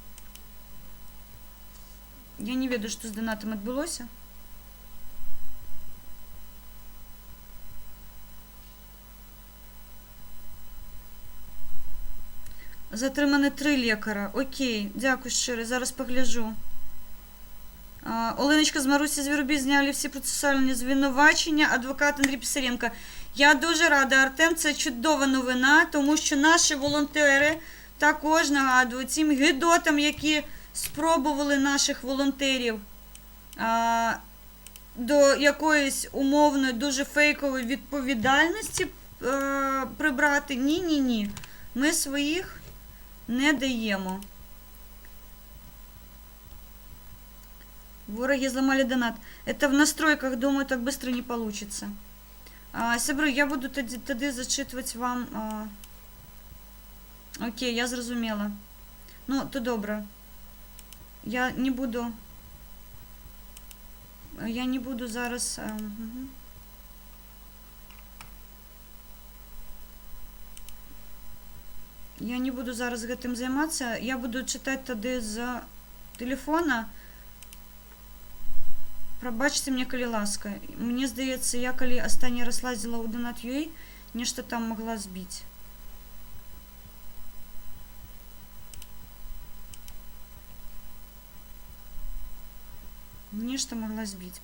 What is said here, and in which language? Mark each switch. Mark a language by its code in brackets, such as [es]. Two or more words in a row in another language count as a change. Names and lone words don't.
[be] Я не ведаю, што з донатам адбылося. Затрыманы 3 лекара. Окей, дзякуй шчыра, зараз пагляджу. [uk] Оленочка з Марусі Звірубі зняли всі процесуальні звинувачення. Адвокат Андрій Писаренко. Я дуже рада, Артем, це чудова новина, тому що наші волонтери також нагадують цим гидотам, які спробували наших волонтерів до якоїсь умовної, дуже фейкової відповідальності прибрати. Ні. Ми своїх не даємо. Вороги зламали донат. [ru] Это в настройках, думаю, так быстро не получится. [be] Сябры, [uk] я буду тоді зачитувати вам. Окей, я зрозуміла. Ну, то добре. Я не буду зараз. [be] Я не буду зараз гэтым займацца. [uk] Я буду читати тоді з телефона. [be] Прабачце мне, калі ласка. Мне здаецца, я калі астанні раз лазіла ў Donat.ua, нешта там могла збіць. Нешта могла збіць.